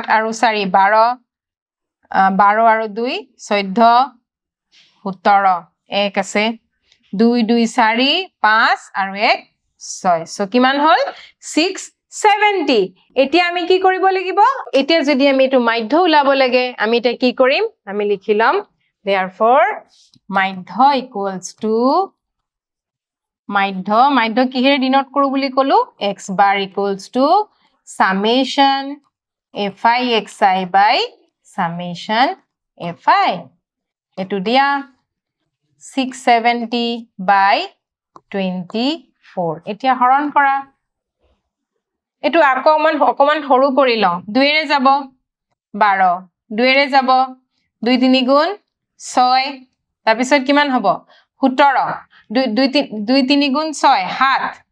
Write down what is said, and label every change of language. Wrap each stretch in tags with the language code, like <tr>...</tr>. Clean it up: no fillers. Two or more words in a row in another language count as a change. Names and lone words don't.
<as>আৰু 4 12 12 আৰু 2 14 17 1 আছে 2 2 4 5 আৰু 1 6 সো কিমান হল 670 এতিয়া আমি কি কৰিব লাগিব এতিয়া যদি আমি এটো মাধ্য উলাব লাগে আমি এটা কি কৰিম আমি লিখিলাম therefore মাধ্য</as> <en>equals to</en> <as>মাধ্য কিহেৰে ডিনোট কৰো বুলি কলো</as> <en>x bar equals to summation fi</en> <as>xi by summation fi এটো দিয়া 670 by 24 এতিয়া হৰণ কৰা এটো অকমান সৰু কৰি লওঁ 2 ৰে যাব 12 2 ৰে যাব 2 3 গুণ 6 তাৰ পিছত কিমান হ'ব 17 2 3 গুণ 6 7</as>